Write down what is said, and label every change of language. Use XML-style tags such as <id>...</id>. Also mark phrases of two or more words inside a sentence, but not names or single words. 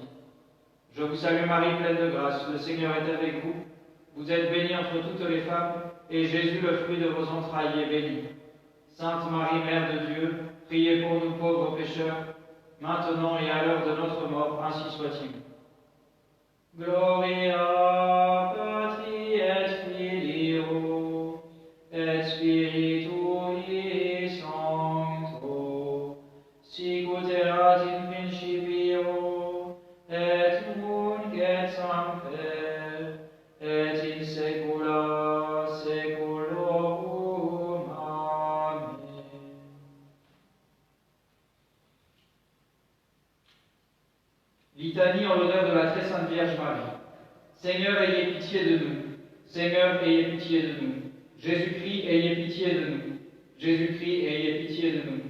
<fr>Je vous salue Marie, pleine de grâce, le Seigneur est avec vous. Vous êtes bénie entre toutes les femmes, et Jésus, le fruit de vos entrailles, est béni. Sainte Marie, Mère de Dieu, priez pour nous pauvres pécheurs, maintenant et à l'heure de notre mort, ainsi soit-il.</fr> <la>Gloria Patri et Filio et Spiritui Sancto, sic ut erat in principio et nunc et semper et in saecula saeculorum. Amen.</la> <fr>Litanie en l'honneur de la très sainte Vierge Marie. Seigneur, ayez pitié de nous. Seigneur, ayez pitié de nous. Jésus-Christ, ayez pitié de nous. Jésus-Christ, ayez pitié de nous.</fr>